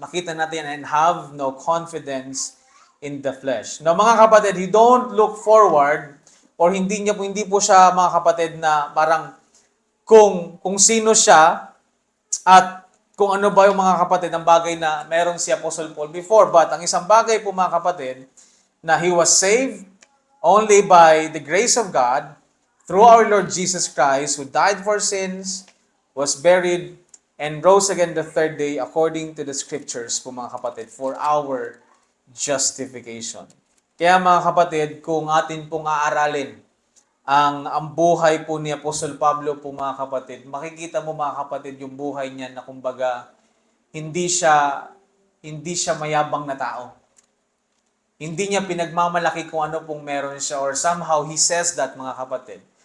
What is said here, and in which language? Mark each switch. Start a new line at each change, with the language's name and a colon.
Filipino: At makita natin
English: and have no confidence in the flesh.
Filipino: Now mga kapatid,
English: he don't look forward
Filipino: or hindi po siya mga kapatid na parang kung sino siya at kung ano ba yung mga kapatid ang bagay na merong si Apostle Paul before.
English: But
Filipino: ang isang bagay po mga kapatid na
English: he was saved only by the grace of God through our Lord Jesus Christ who died for sins, was buried, and rose again the third day according to the scriptures
Filipino: po mga kapatid
English: for our justification.
Filipino: Kaya mga kapatid, kung atin pong aaralin ang buhay po ni Apostol Pablo po mga kapatid, makikita mo mga kapatid yung buhay niya na kumbaga hindi siya mayabang na tao. Hindi niya pinagmamalaki kung ano pong meron siya or
English: somehow he says that
Filipino: mga kapatid.